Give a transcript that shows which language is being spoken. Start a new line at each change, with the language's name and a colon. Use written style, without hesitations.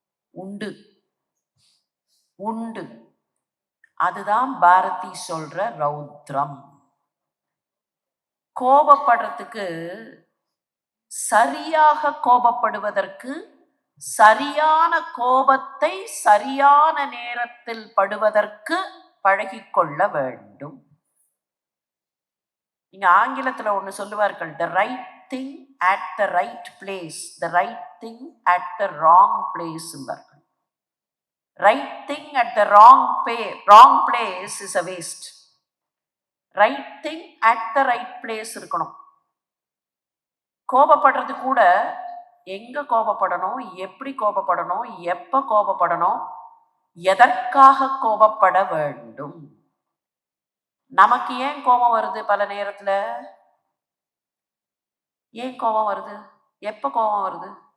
Tamil: உண்டு உண்டு. அதுதான் பாரதி சொல்ற ரௌத்ரம். கோபப்படுறதுக்கு, சரியாக கோபப்படுவதற்கு, சரியான கோபத்தை சரியான நேரத்தில் படுவதற்கு பழகிக்கொள்ள வேண்டும். நீங்க ஆங்கிலத்துல ஒண்ணு சொல்லுவார்கள்,
English: the right thing at the right place, the right thing at the wrong place. Right thing at the wrong place is a waste. Right thing at the right place
Tamil: இருக்கணும். கோபப்படுறது கூட எங்க கோபப்படணும், எப்படி கோபப்படணும், எப்ப கோபப்படணும், எதற்காக கோபப்பட வேண்டும். நமக்கு ஏன் கோபம் வருது? பல நேரத்துல ஏன் கோபம் வருது? எப்ப கோபம் வருது?